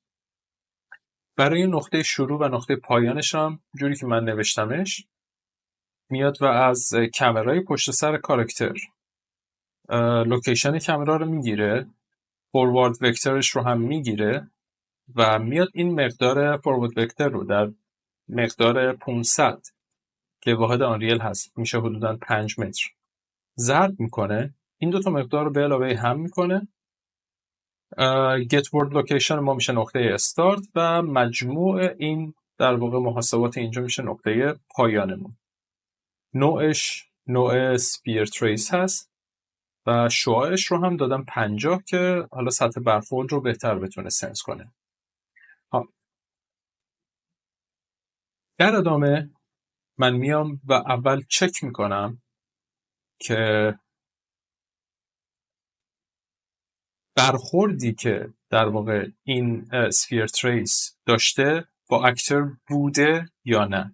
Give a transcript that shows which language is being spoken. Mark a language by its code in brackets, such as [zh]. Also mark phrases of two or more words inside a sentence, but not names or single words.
[fa] برای نقطه شروع و نقطه پایانش هم جوری که من نوشتمش میاد و از کامرای پشت سر کاراکتر [en] location camera [fa] رو میگیره، فوروارد وکتورش رو هم میگیره و میاد این مقدار [en] forward vector [fa] رو در مقدار 500 که واحد آنریل هست، میشه حدوداً 5 متر، ضرب میکنه. این دو تا مقدار رو به علاوه هم میکنه. [en] get word location [fa] ما میشه نقطه استارت و مجموع این در واقع محاسبات اینجا میشه نقطه پایانمون. نوعش نوع [en] sphere trace [fa] هست و شعاعش رو هم دادم 50 که حالا سطح برخورد رو بهتر بتونه سنس کنه. در ادامه من میام و اول چک میکنم که برخوردی که در واقع این [en] sphere trace [fa] داشته با اکتر بوده یا نه.